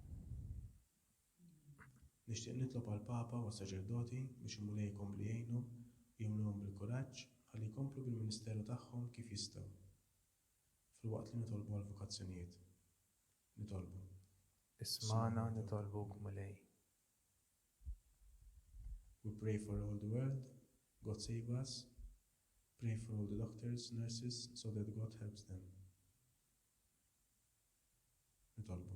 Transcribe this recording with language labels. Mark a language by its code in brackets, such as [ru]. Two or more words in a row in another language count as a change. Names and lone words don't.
[mt] Nixtieq nitlob għall-Papa u għas-Saċerdoti biex imulej jkomplu jgħinu u jimluhom bil-kuraġġ ħalli jkomplu bil-ministeru tagħhom kif jistgħu. Filwaqt li nitolbu għall-vokazzjonijiet. Nitolbu. Ismana nitolbuk mulej. [en] We pray for all the world. God save us. Pray for all the doctors, nurses, so that God helps them. [mt] Nitolbu.